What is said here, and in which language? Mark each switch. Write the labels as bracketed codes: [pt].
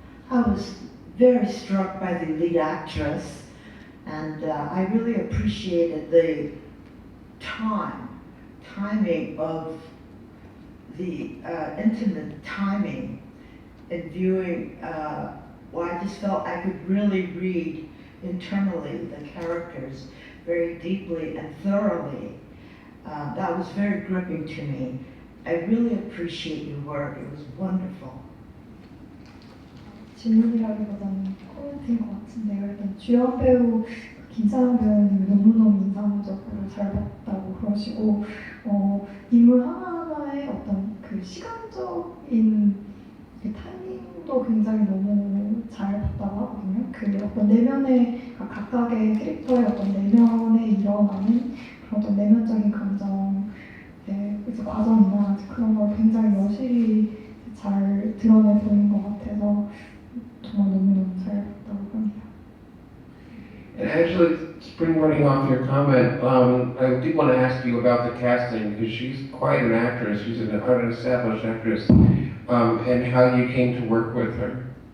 [en] I was very struck by the lead actress, and I really appreciated the timing of the intimate timing in viewing. Well, I just felt I could really read internally the characters very deeply and thoroughly. That was very gripping to me. I really appreciate your work. It was wonderful. [ko] 질문이라기보다는 코멘트인 것 같은데요. 일단 주연 배우 김사영 배우님이 너무너무 인상적으로 잘 봤다고 그러시고 인물 하나하나의 어떤 그 시간적인 그 타이밍도 굉장히 너무 잘 봤다고 하거든요. 그 어떤 내면의 각각의 캐릭터의 어떤 내면에 일어나는 그런 어떤 내면적인 감정, 이제 과정이나 그런 걸 굉장히 여실히 잘 드러내 보인 것 같아서 정말 너무너무 잘 봤다고 합니다. [en] And actually, springboarding off your comment, I did want to ask you about the casting because she's quite an actress. She's an established actress, and how you came to work with her.